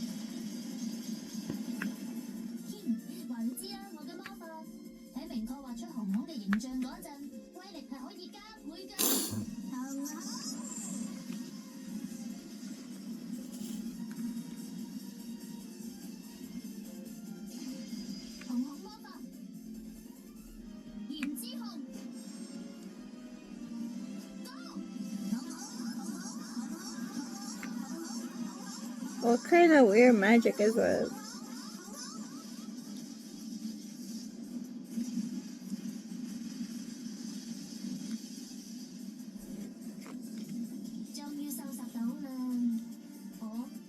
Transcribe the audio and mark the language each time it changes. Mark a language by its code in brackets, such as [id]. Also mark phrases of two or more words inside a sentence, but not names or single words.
[yue] 話你知啦，我嘅魔法喺明確畫出紅紅嘅形象嗰陣，威力係可以加倍㗎，係嘛？紅紅魔法，炎之紅 [en] What kind of weird magic is this? [yue] 終於收拾到啦！哦，